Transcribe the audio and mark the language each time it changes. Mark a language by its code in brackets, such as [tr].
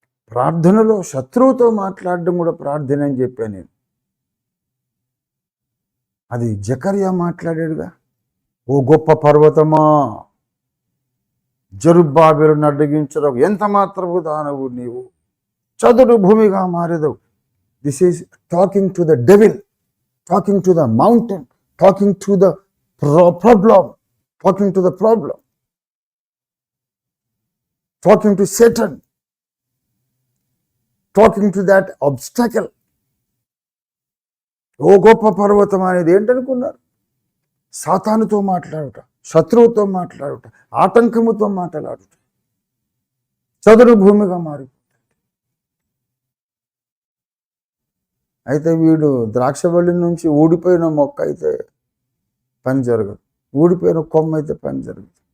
[te] ప్రార్థనలో శత్రువుతో మాట్లాడడం కూడా ప్రార్థన అని చెప్పాను నేను. అది జకర్యా మాట్లాడాడుగా. ఓ గొప్ప పర్వతమా, జెరుబ్బాబెలును అడ్డగించడం ఎంత మాత్రము దానవు నీవు, చదును భూమిగా మారేదవు. [en] This is talking to the devil, talking to the mountain, talking to the problem, talking to the problem, talking to Satan, talking to that obstacle. [te] ఓ గొప్ప పర్వతం అనేది ఏంటనుకున్నారు? సాతానుతో మాట్లాడుట, శత్రువుతో మాట్లాడుట, ఆటంకముతో మాట్లాడుట, చదును భూమిగా మారి. అయితే వీడు ద్రాక్షవల్లి నుంచి ఊడిపోయిన మొక్క అయితే పని జరగదు, ఊడిపోయిన కొమ్మ అయితే పని జరగదు.